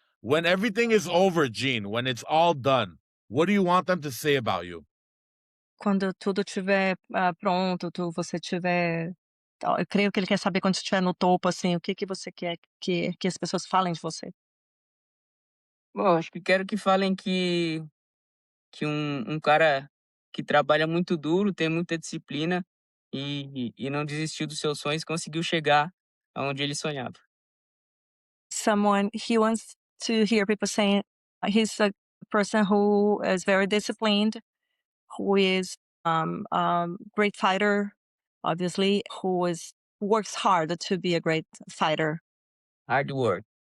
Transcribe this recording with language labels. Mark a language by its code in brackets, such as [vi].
[en] When everything is over, Gene, when it's all done, what do you want them to say about you? [pt] Quando tudo estiver pronto, você tiver. Eu creio que ele quer saber quando estiver no topo, assim, o que que você quer que as pessoas falem de você. Bom, acho que quero que falem que um cara que trabalha muito duro, tem muita disciplina e não desistiu dos seus sonhos, conseguiu chegar aonde ele sonhava. [en] He wants to hear people saying he's a person who is very disciplined, who is great fighter, obviously, works hard to be a great fighter. Hard work.